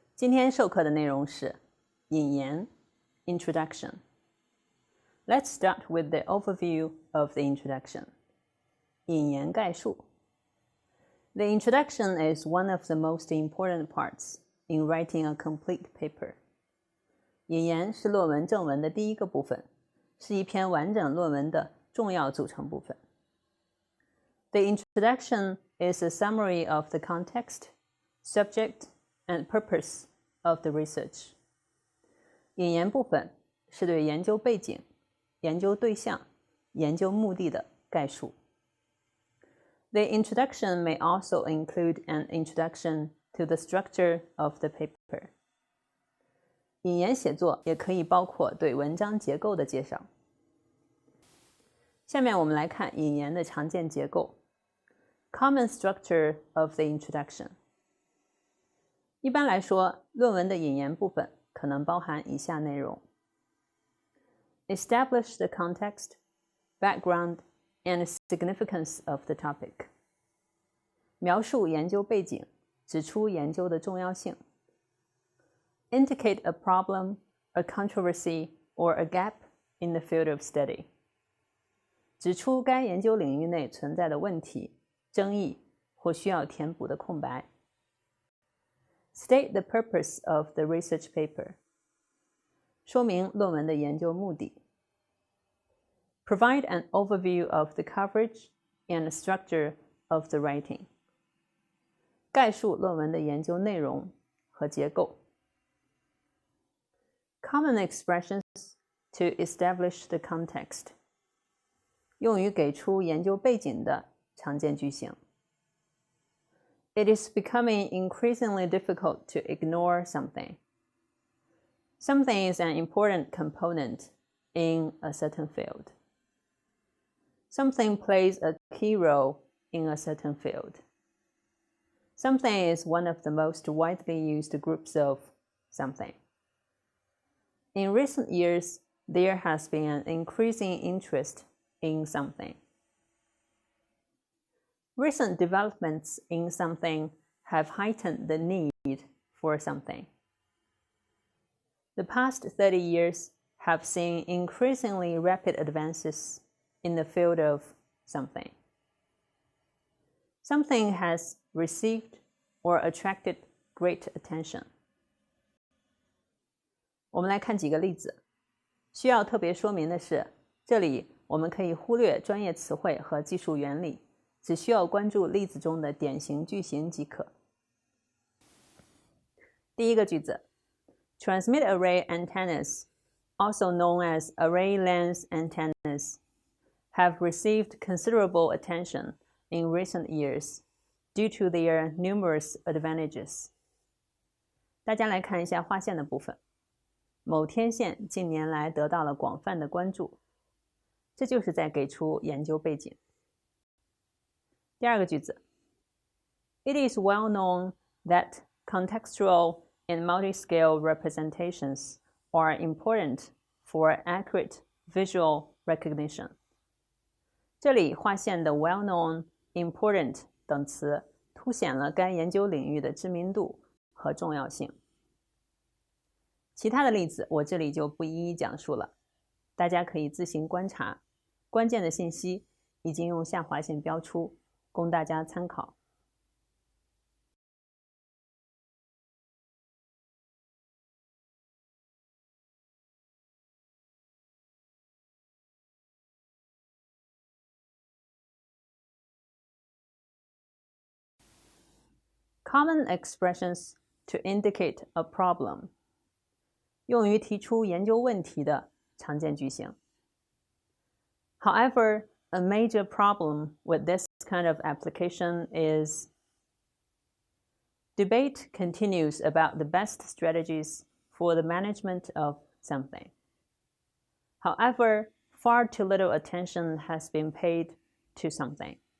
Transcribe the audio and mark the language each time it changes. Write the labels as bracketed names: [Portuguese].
[Chinese] 今天授课的内容是引言 Introduction. [English] Let's start with the overview of the introduction. [Chinese] 引言概述 [English] The introduction is one of the most important parts in writing a complete paper. [Chinese] 引言是论文正文的第一个部分，是一篇完整论文的重要组成部分。 [English] The introduction is a summary of the context, subject, and purpose of the research. [Chinese] 引言部分是对研究背景、研究对象、研究目的的概述。 [English] The introduction may also include an introduction to the structure of the paper. [Chinese] 引言写作也可以包括对文章结构的介绍。下面我们来看引言的常见结构。 [English] Common structure of the introduction. [Chinese] 一般来说，论文的引言部分可能包含以下内容 [English] ：Establish the context, background, and significance of the topic. [Chinese] 描述研究背景，指出研究的重要性。 [English] Indicate a problem, a controversy, or a gap in the field of study. [Chinese] 指出该研究领域内存在的问题、争议或需要填补的空白。 [English] State the purpose of the research paper. [Chinese] 说明论文的研究目的。 [English] Provide an overview of the coverage and structure of the writing. [Chinese] 概述论文的研究内容和结构。 [English] Common expressions to establish the context. [Chinese] 用于给出研究背景的常见句型。 [English] It is becoming increasingly difficult to ignore something. Something is an important component in a certain field. Something plays a key role in a certain field. Something is one of the most widely used groups of something. In recent years, there has been an increasing interest in something. Recent developments in something have heightened the need for something. The past 30 years have seen increasingly rapid advances in the field of something. Something has received or attracted great attention. [Chinese] 我们来看几个例子。需要特别说明的是，这里我们可以忽略专业词汇和技术原理，只需要关注例子中的典型句型即可。第一个句子 [English] Transmit array antennas, also known as array lens antennas, have received considerable attention in recent years due to their numerous advantages. [Chinese] 大家来看一下划线的部分。某天线近年来得到了广泛的关注，这就是在给出研究背景。第二个句子 [English] It is well known that contextual and multi-scale representations are important for accurate visual recognition. [Chinese] 这里划线的 well known、important 等词凸显了该研究领域的知名度和重要性。其他的例子我这里就不一一讲述了，大家可以自行观察，关键的信息已经用下划线标出，供大家参考。 [English] Common expressions to indicate a problem. [Chinese] 用于提出研究问题的常见句型。 [English] However, a major problem with this kind of application is debate continues about the best strategies for the management of something. However, far too little attention has been paid to something.